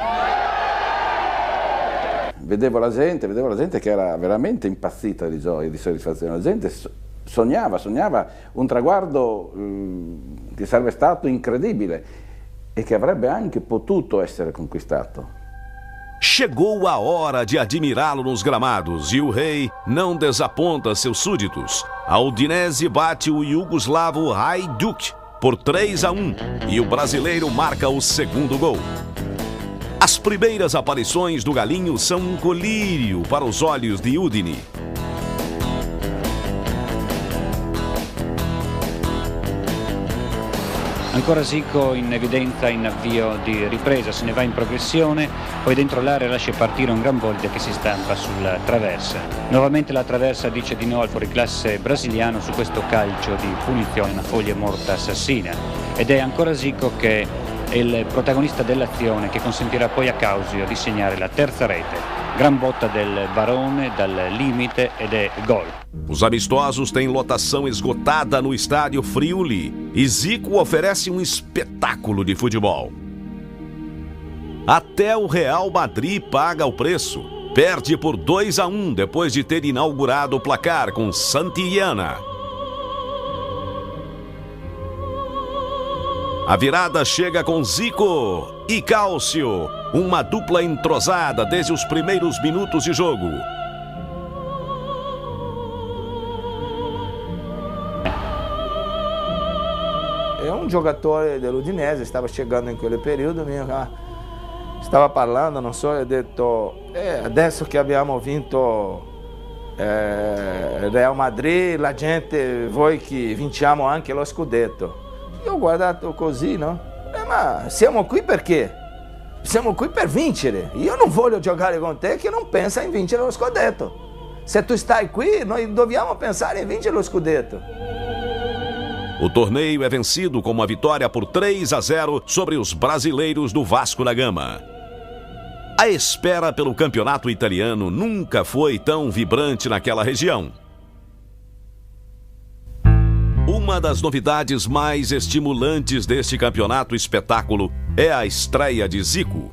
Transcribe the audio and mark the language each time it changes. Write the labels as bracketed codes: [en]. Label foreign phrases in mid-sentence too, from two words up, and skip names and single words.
[it] Vedevo la gente che era veramente impazzita di gioia, di soddisfazione. La gente sognava un traguardo che sarebbe stato incredibile e che avrebbe anche potuto essere conquistato. [pt] Chegou a hora de admirá-lo nos gramados e o rei não desaponta seus súditos. A Udinese bate o iugoslavo Hajduk por 3-1 e o brasileiro marca o segundo gol. As primeiras aparições do Galinho são um colírio para os olhos de Udine. [it] Ancora Zico in evidenza, in avvio di ripresa, se ne va in progressione, poi dentro l'area lascia partire un gran Boldia che si stampa sulla traversa. Nuovamente la traversa dice di no al fuoriclasse brasiliano su questo calcio di punizione, una foglia morta assassina. Ed è ancora Zico che è il protagonista dell'azione che consentirà poi a Causio di segnare la terza rete. Gran botta del Barone dal limite ed è gol. [pt] Os amistosos têm lotação esgotada no estádio Friuli e Zico oferece um espetáculo de futebol. Até o Real Madrid paga o preço. Perde por 2-1 depois de ter inaugurado o placar com Santillana. A virada chega com Zico e Cáusio, uma dupla entrosada desde os primeiros minutos de jogo. É um jogador [it] dell'Udinese, stava chegando in quel periodo, stava parlando, non so, ha detto adesso che abbiamo vinto Real Madrid, la gente vuoi che vinciamo anche lo scudetto. Io ho guardato così, no? Ma siamo qui perché? siamo qui per vincere. Io non voglio giocare con te che non pensa in vincere lo scudetto. Se tu stai qui, noi dobbiamo pensare em vincere lo scudetto. [pt] O torneio é vencido com uma vitória por 3-0 sobre os brasileiros do Vasco da Gama. A espera pelo campeonato italiano nunca foi tão vibrante naquela região. Uma das novidades mais estimulantes deste campeonato espetáculo é a estreia de Zico.